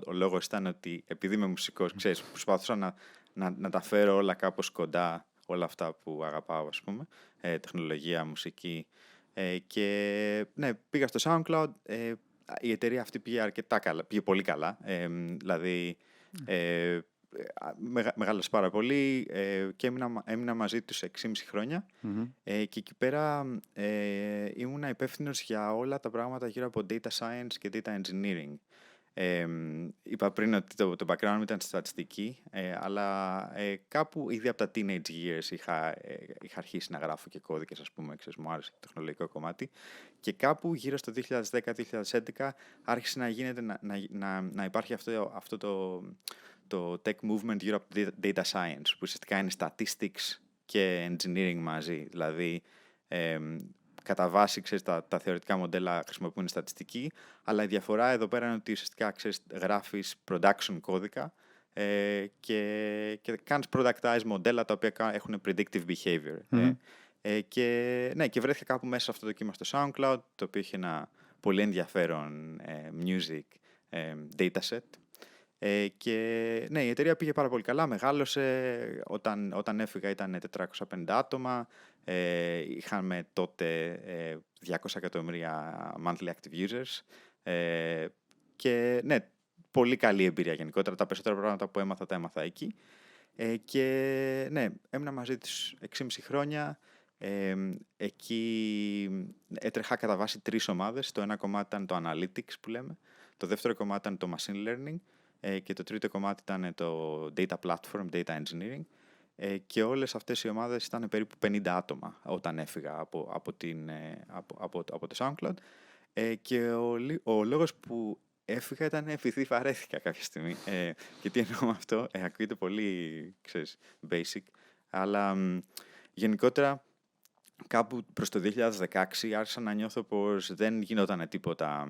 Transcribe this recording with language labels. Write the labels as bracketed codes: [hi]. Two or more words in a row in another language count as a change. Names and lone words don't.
[el] Ο λόγος ήταν ότι επειδή είμαι μουσικός, ξέρεις, προσπαθούσα να τα φέρω όλα κάπως κοντά, όλα αυτά που αγαπάω, ας πούμε, τεχνολογία, μουσική και ναι, πήγα στο SoundCloud, η εταιρεία αυτή πήγε αρκετά καλά, πήγε πολύ καλά, δηλαδή μεγάλωσε πάρα πολύ και έμεινα μαζί τους 6,5 χρόνια και εκεί πέρα ήμουνα υπεύθυνος για όλα τα πράγματα γύρω από [en] data science [el] και [en] data engineering. [el] Είπα πριν ότι το background μου ήταν στη στατιστική, αλλά κάπου ήδη από τα [en] teenage years [el] είχα αρχίσει να γράφω και κώδικες, ας πούμε, μου άρεσε το τεχνολογικό κομμάτι και κάπου γύρω στο 2010-2011 άρχισε να γίνεται να υπάρχει αυτό το [en] tech movement [el] γύρω από [en] data science, [el] που ουσιαστικά είναι statistics και engineering μαζί, δηλαδή κατά βάση, ξέρεις, τα θεωρητικά μοντέλα χρησιμοποιούν στατιστική, αλλά η διαφορά εδώ πέρα είναι ότι ουσιαστικά, ξέρεις, γράφεις production κώδικα και κάνεις productize μοντέλα τα οποία έχουν [en] predictive behavior. [el] Και βρέθηκα κάπου μέσα σε αυτό το κύμα στο SoundCloud, το οποίο είχε ένα πολύ ενδιαφέρον [en] music dataset. [el] Και ναι, η εταιρεία πήγε πάρα πολύ καλά, μεγάλωσε, όταν έφυγα ήταν 450 άτομα, είχαμε τότε 200 εκατομμύρια [en] monthly active users [el] και ναι, πολύ καλή εμπειρία γενικότερα, τα περισσότερα πράγματα που έμαθα τα έμαθα εκεί και ναι, έμεινα μαζί τους 6,5 χρόνια. Εκεί έτρεχα κατά βάση 3 ομάδες, το ένα κομμάτι ήταν το analytics που λέμε, το δεύτερο κομμάτι ήταν το [en] machine learning [el] και το τρίτο κομμάτι ήταν το [en] data platform, data engineering [el] και όλες αυτές οι ομάδες ήταν περίπου 50 άτομα όταν έφυγα από το SoundCloud και ο λόγος που έφυγα ήταν επειδή βαρέθηκα κάποια στιγμή και τι εννοώ με αυτό, ακούγεται πολύ, ξέρεις, basic, αλλά γενικότερα κάπου προς το 2016 άρχισα να νιώθω πως δεν γινόταν τίποτα.